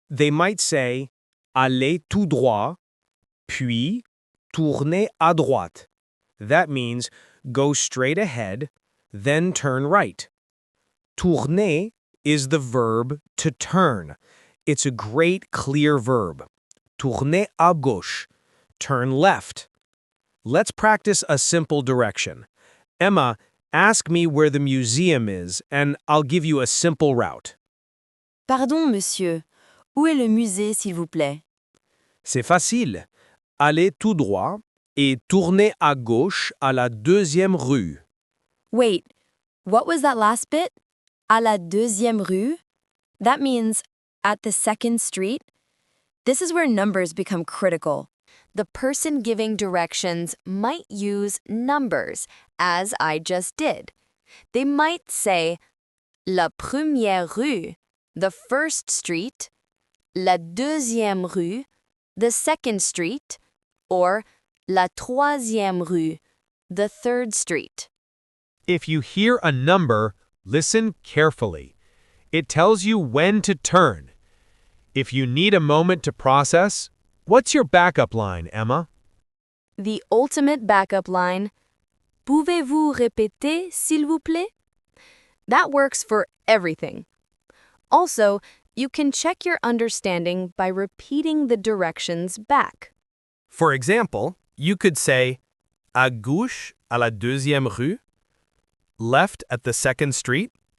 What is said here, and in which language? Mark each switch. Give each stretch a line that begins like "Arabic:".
English: They might say,
French: allez tout droit, puis tournez à droite.
English: That means go straight ahead, then turn right. Tourner is the verb to turn. It's a great, clear verb.
French: Tournez à gauche.
English: Turn left. Let's practice a simple direction. Emma, ask me where the museum is, and I'll give you a simple route.
French: Pardon, monsieur. Où est le musée, s'il vous plaît? C'est facile. Allez tout droit et tournez à gauche à la 2e rue.
English: Wait, what was that last bit?
French: À la 2e rue?
English: That means at the 2nd street? This is where numbers become critical. The person giving directions might use numbers, as I just did. They might say,
French: la première rue,
English: the first street,
French: la deuxième rue,
English: the second street, or
French: la troisième rue,
English: the third street. If you hear a number, listen carefully. It tells you when to turn. If you need a moment to process, what's your backup line, Emma? The ultimate backup line,
French: pouvez-vous répéter, s'il vous plaît?
English: That works for everything. Also, you can check your understanding by repeating the directions back. For example, you could say,
French: à gauche à la 2e rue,
English: left at the 2nd street.